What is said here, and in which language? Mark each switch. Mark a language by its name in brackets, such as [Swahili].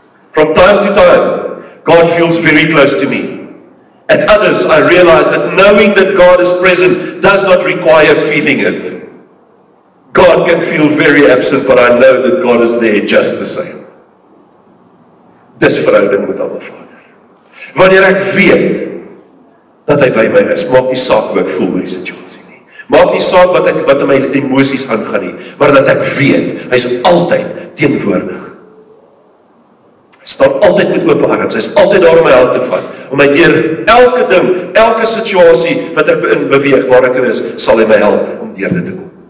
[English] From time to time, God feels very close to me. At others, I realize that knowing that God is present does not require feeling it. God can feel very absent, but I know that God is there just the same. [Afrikaans] Dis verhouding met Abba Vader. Wanneer ek weet dat hy by my is, maak nie saak hoe ek voel oor die situasie nie. Maak nie saak wat in my emosies aangaan nie, maar dat ek weet, hy is altyd teenwoordig. Hy staan altyd met oop arms, hy is altyd daar om my hand te vat, om my deur elke ding, elke situasie wat ek in beweeg, waar ek in is, sal hy my help om deur dit te kom.